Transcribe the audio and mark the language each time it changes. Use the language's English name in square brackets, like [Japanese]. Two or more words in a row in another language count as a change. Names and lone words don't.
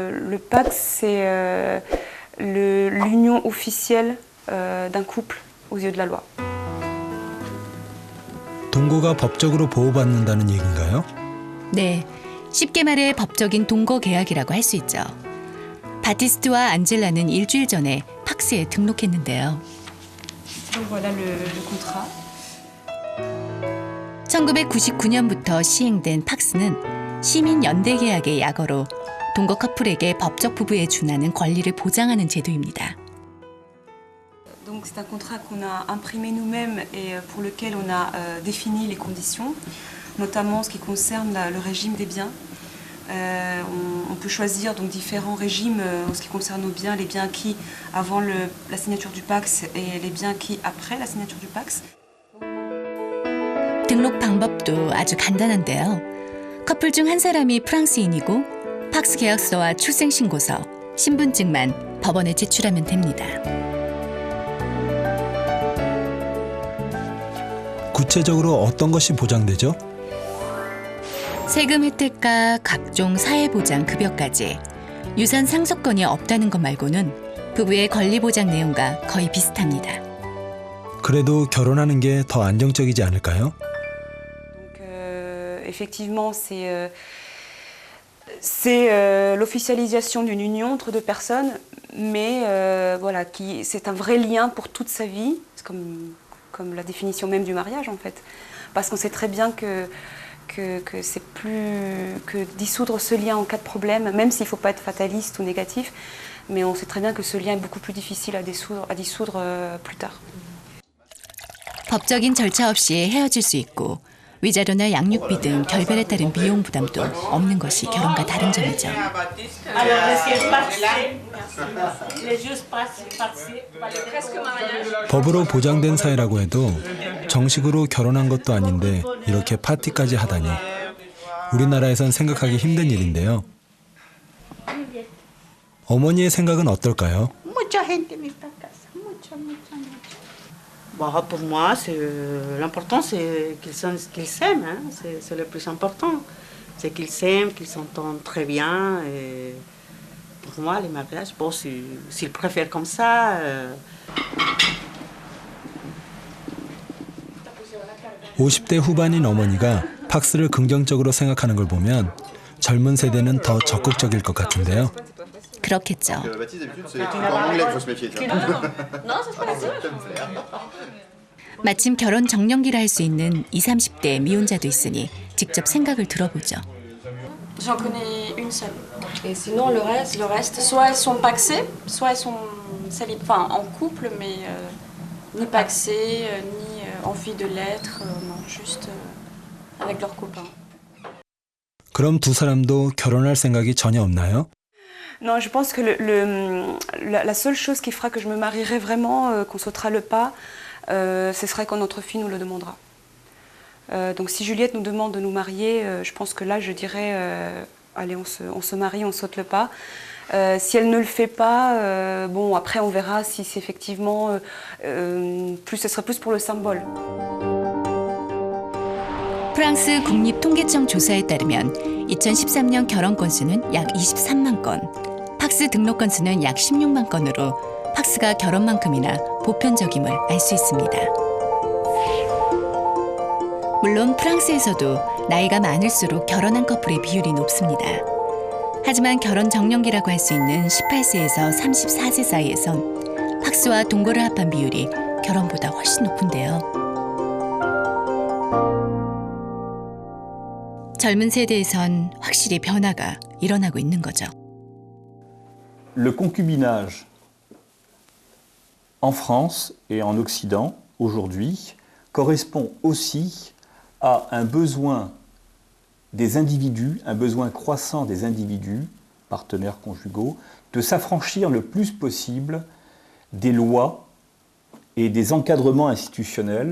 [French] Le Pacs, c'est l'union officielle d'un couple aux yeux de la loi. [Korean] 동거가 법적으로 보호받는다는 얘기인가요? 네, 쉽게 말해 법적인 동거 계약이라고 할 수 있죠. 바티스트와 안젤라는 일주일 전에 팍스에 등록했는데요. [French] Donc voilà le contrat. [Korean] 1999년부터 시행된 팍스는 시민 연대 계약의 약어로 동거 커플에게 법적 부부에 준하는 권리를 보장하는 제도입니다. [French] Donc c'est un contrat qu'on a imprimé nous-mêmes et pour lequel on a défini les conditions, notamment en ce qui concerne le régime des biens. On peut choisir donc différents régimes en ce qui concerne nos biens, les biens acquis avant la signature du Pacs et les biens acquis après la signature du Pacs. [Korean] 등록 방법도 아주 간단한데요. 커플 중 한 사람이 프랑스인이고 팍스 계약서와 출생신고서, 신분증만 법원에 제출하면 됩니다. 구체적으로 어떤 것이 보장되죠? 세금 혜택과 각종 사회보장 급여까지 유산 상속권이 없다는 것 말고는 부부의 권리 보장 내용과 거의 비슷합니다. 그래도 결혼하는 게 더 안정적이지 않을까요? [French] Donc effectivement c'est l'officialisation d'une union entre deux personnes, mais voilà, c'est un vrai lien pour toute sa vie, c'est comme la définition même du mariage en fait, parce qu'on sait très bien que c'est plus que dissoudre ce lien en cas de problème, même s'il ne faut pas être fataliste ou négatif, mais on sait très bien que ce lien est beaucoup plus difficile à dissoudre plus tard. [Korean] 법적인 절차 없이 헤어질 수 있고 위자료나 양육비 등 결별에 따른 비용 부담도 없는 것이 결혼과 다른 점이죠. 법으로 보장된 사회라고 해도 정식으로 결혼한 것도 아닌데 이렇게 파티까지 하다니 우리나라에선 생각하기 힘든 일인데요. 어머니의 생각은 어떨까요? [Spanish] Mucha gente en esta casa, mucha. [French] Bon, pour moi, l'important, c'est qu'ils s'aiment, hein. C'est le plus important. C'est qu'ils s'aiment, qu'ils s'entendent très bien. Et pour moi, les mariages, bon, s'ils préfèrent comme ça. [Korean] 50대 후반인 어머니가 팍스를 긍정적으로 생각하는 걸 보면 젊은 세대는 더 적극적일 것 같은데요. 그렇겠죠. 마침 결혼 정년기라 할 수 있는 20, 30대 미혼자도 있으니 직접 생각을 들어보죠. [French] J'en connais une seule. Et sinon le reste, soit elles sont pacsées, soit elles sont en couple, mais ni pacsées, ni envie de l'être, non, juste avec leurs copains. [Korean] 그럼 두 사람도 결혼할 생각이 전혀 없나요? [French] Non, je pense que la seule chose qui fera que je me marierai vraiment, qu'on sautera le pas, ce serait quand notre fille nous le demandera. Donc si Juliette nous demande de nous marier, je pense que là je dirais allez on se marie, on saute le pas. Si elle ne le fait pas, bon après on verra si c'est effectivement ce serait plus pour le symbole. [Korean] 프랑스 국립통계청 조사에 따르면 2013년 결혼 건수는 약 23만 건, 팍스 등록 건수는 약 16만 건으로 팍스가 결혼만큼이나 보편적임을 알 수 있습니다. 물론 프랑스에서도 나이가 많을수록 결혼한 커플의 비율이 높습니다. 하지만 결혼 정년기라고 할 수 있는 18세에서 34세 사이에선 팍스와 동거를 합한 비율이 결혼보다 훨씬 높은데요. 젊은 세대에선 확실히 변화가 일어나고 있는 거죠. [French] Le concubinage en France et en Occident aujourd'hui correspond aussi à un besoin des individus, un besoin croissant des individus, partenaires conjugaux, de s'affranchir le plus possible des lois et des encadrements institutionnels.